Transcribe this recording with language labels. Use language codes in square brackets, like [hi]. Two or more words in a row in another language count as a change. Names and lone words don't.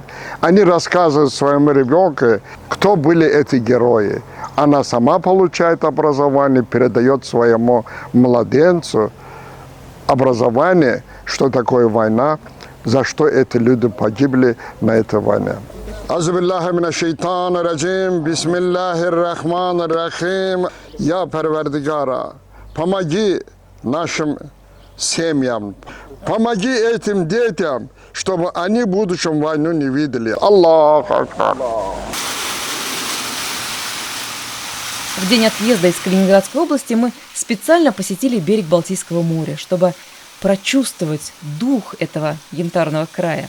[ru] Они рассказывают своему ребенку, кто были эти герои. Она сама получает образование, передает своему младенцу образование, что такое война, за что эти люди погибли на этой войне. [ar] أعوذ بالله من الشيطان الرجيم بسم الله الرحمن الرحيم. [ru] Я Парвардигара, помоги нашим семьям, помоги этим детям, чтобы они в будущем войну не видели. [ar] الله أكبر. [ru] В день отъезда из Калининградской области мы специально посетили берег Балтийского моря, чтобы прочувствовать дух этого янтарного края.